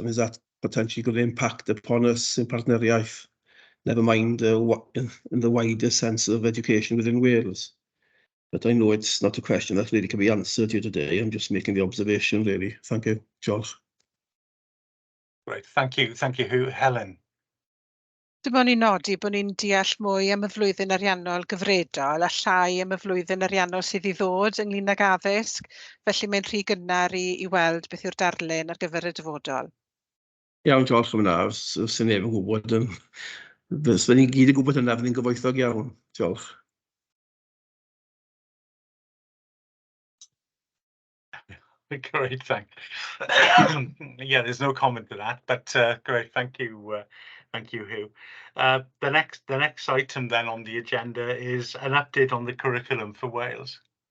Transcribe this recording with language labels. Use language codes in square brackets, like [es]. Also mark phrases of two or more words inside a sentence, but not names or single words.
[en] And is that potentially going to impact upon us in Partneriaeth, never mind in the wider sense of education within Wales? But I know it's not a question that really can be answered here today. I'm just making the observation, really. Thank you, George. Great, thank you, Hugh. Helen. [cy] Dim ond i nodi bod ni'n deall mwy am y flwyddyn ariannol gyfredol a llai am y flwyddyn ariannol sydd i ddod ynglyn ag addysg, felly mae'n rhy gynnar i weld beth yw'r darlun ar gyfer y dyfodol. Iawn, George, am hwnna, os ydyn neb yn gwybod, fes ni gyd yn gwybod hynna, fydd ni'n gyfoethog iawn, George. [en] Great, thanks. Yeah, there's no comment to that, but great, thank you, Hugh. The next item then on the agenda is an update on the curriculum for Wales.